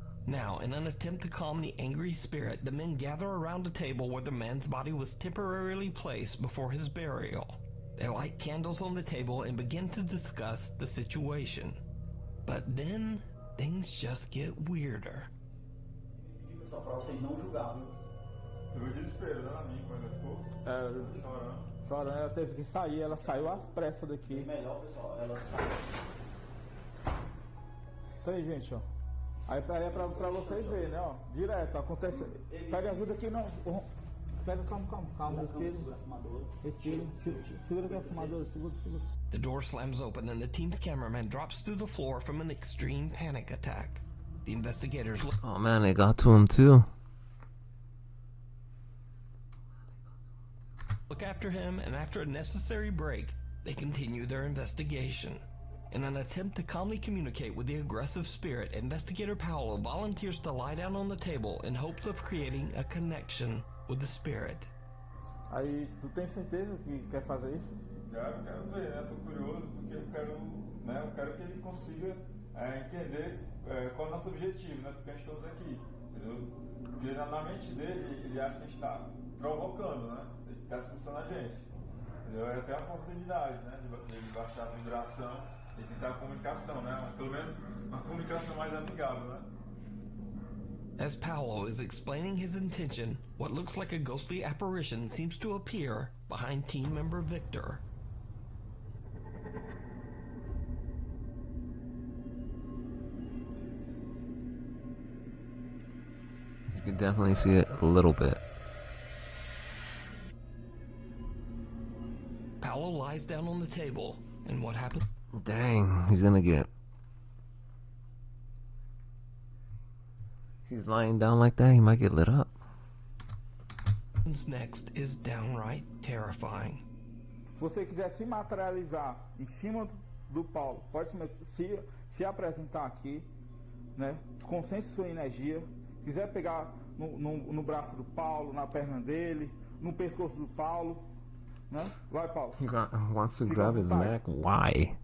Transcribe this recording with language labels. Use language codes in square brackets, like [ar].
[en] Now, in an attempt to calm the angry spirit, the men gather around a table where the man's body was temporarily placed before his burial. They light candles on the table and begin to discuss the situation. But then, things just get weirder. [pt] Só pra vocês não julgarem. Teve desespero, né, a mim, quando ela ficou chorando, ela teve que sair, ela saiu às pressas daqui. Melhor, pessoal, ela sai. Então aí, gente, ó. Aí é pra vocês verem, né, ó. Direto, acontece. Pega ajuda aqui, não. Pega, calma, respira. Segura aqui a fumadora, segura. [en] The door slams open and the team's cameraman drops through the floor from an extreme panic attack. The investigators look. Oh man, they got to him too. Look after him, and after a necessary break, they continue their investigation. In an attempt to calmly communicate with the aggressive spirit, Investigator Paolo volunteers to lie down on the table in hopes of creating a connection with the spirit. [pt] Aí, tu tem certeza que quer fazer isso? Quero ver, né? Tô curioso porque eu quero que ele consiga entender qual é o nosso objetivo, né? Porque a gente estamos aqui, entendeu? Porque na mente dele, ele acha que a gente está provocando, né? Ele está expulsando a gente, entendeu? É até uma oportunidade, né? De baixar a vibração e tentar a comunicação, né? Pelo menos uma comunicação mais amigável, né? [en] As Paolo is explaining his intention, what looks like a ghostly apparition seems to appear behind team member Victor. You can definitely see it a little bit. Paolo lies down on the table, and what happens? Dang, he's gonna get... He's lying down like that, he might get lit up. Next is downright terrifying. [pt] Se você quiser se materializar em cima do Paulo, pode se apresentar aqui, né? Concentre sua energia. Quiser pegar no braço do Paulo, na perna dele, no pescoço do Paulo, né? Vai, Paulo. [en] He wants to grab his neck. Why?